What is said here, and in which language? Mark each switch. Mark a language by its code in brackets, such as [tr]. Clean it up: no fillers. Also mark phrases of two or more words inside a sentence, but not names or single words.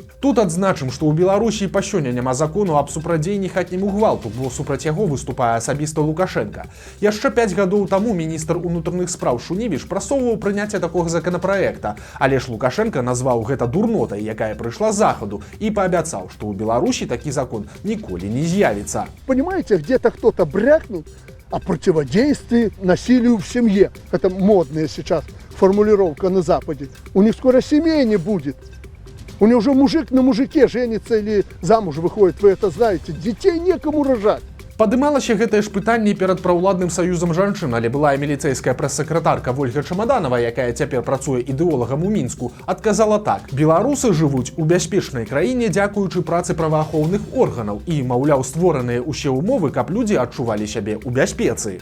[be] Тут адзначым, што ў Беларусі па сёння няма закону аб супрадзеянні хатняму гвалту, бо супраць яго выступае асабіста Лукашенка. Яшчэ 5 гадоў таму міністр унутраных спраў Шуневіч прасоўваў прыняцце такога законапраекта, але ж Лукашенка назваў гэта дурнотай, якая прыйшла з захаду, і паабяцаў, што ў Беларусі такі закон николи не з'явится. [ru] Понимаете, где-то кто-то брякнул о противодействии насилию в семье. Это модная сейчас формулировка на Западе. У них скоро семей не будет. У них уже мужик на мужике женится или замуж выходит, вы это знаете. Детей некому рожать. [be] Падымалася гэтае ж пытанне перад праўладным саюзам жанчын, але былая міліцэйская прэс-сакратарка Вольга Чамаданова, якая цяпер працуе ідэолагам у Мінску, адказала так: беларусы жывуць у бяспечнай краіне дзякуючы працы праваахоўных органаў і, маўляў, створаныя ўсе ўмовы, каб людзі адчувалі сябе ў бяспецы.